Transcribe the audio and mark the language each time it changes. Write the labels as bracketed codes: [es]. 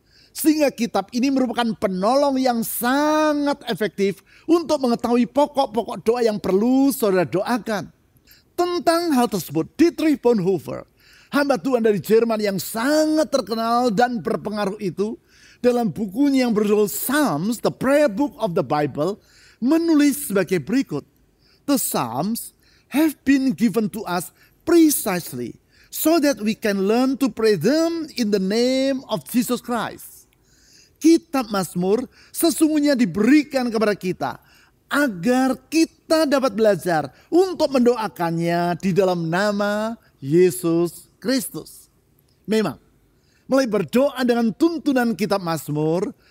[id] Sehingga kitab ini merupakan penolong yang sangat efektif untuk mengetahui pokok-pokok doa yang perlu saudara doakan. Tentang hal tersebut, Dietrich Bonhoeffer, hamba Tuhan dari Jerman yang sangat terkenal dan berpengaruh itu, dalam bukunya yang berjudul Psalms, The Prayer Book of the Bible, menulis sebagai berikut. [en] The Psalms have been given to us precisely so that we can learn to pray them in the name of Jesus Christ. [id] Kitab Mazmur sesungguhnya diberikan kepada kita agar kita dapat belajar untuk mendoakannya di dalam nama Yesus Kristus. Memang, mulai berdoa dengan tuntunan kitab Mazmur,